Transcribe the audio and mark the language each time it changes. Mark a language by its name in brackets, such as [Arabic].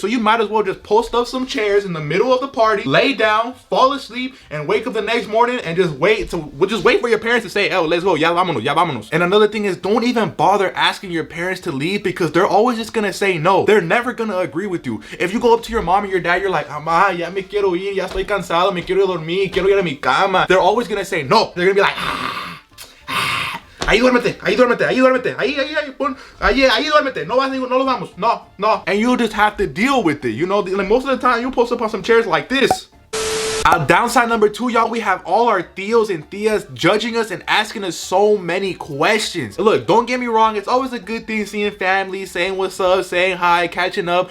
[English] So you might as well just post up some chairs in the middle of the party, lay down, fall asleep, and wake up the next morning and just wait for your parents to say, oh, let's go, [Spanish] ya vámonos, ya vámonos. [English] And another thing is, don't even bother asking your parents to leave, because they're always just gonna say no. They're never gonna agree with you. If you go up to your mom and your dad, you're like, [Spanish] mamá, ya me quiero ir, ya estoy cansado, me quiero dormir, quiero ir a mi cama. [English] They're always gonna say no. They're gonna be like, [Spanish] ahí duérmete, ahí duérmete, ahí duérmete, ahí duérmete, no nos vamos, no. [English] And you'll just have to deal with it, you know, like most of the time you post up on some chairs like this. Downside number two, y'all, we have all our tios and tias judging us and asking us so many questions. Look, don't get me wrong, it's always a good thing seeing family, saying what's up, saying hi, catching up.